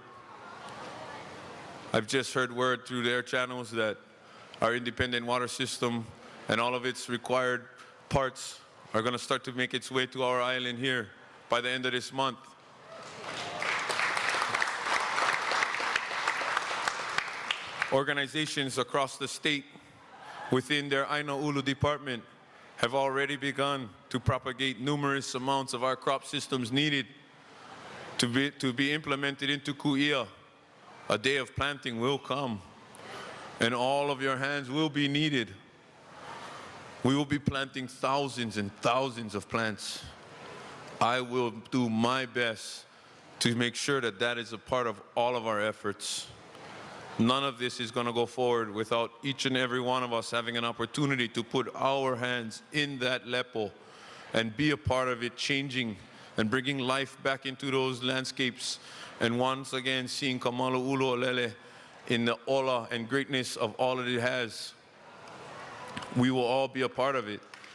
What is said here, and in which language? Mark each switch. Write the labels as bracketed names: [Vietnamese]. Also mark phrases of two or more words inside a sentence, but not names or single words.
[English] I've just heard word through their channels that our independent water system and all of its required parts are going to start to make its way to our island here by the end of this month. Organizations across the state within their Aina ʻUlu department have already begun to propagate numerous amounts of our crop systems needed to be implemented into kuia. A day of planting will come, and all of your hands will be needed. We will be planting thousands and thousands of plants. I will do my best to make sure that that is a part of all of our efforts. None of this is going to go forward without each and every one of us having an opportunity to put our hands in that lepo and be a part of it, changing and bringing life back into those landscapes. And once again, seeing Malu, ʻUlu, o Lele in the ola and greatness of all that it has. We will all be a part of it.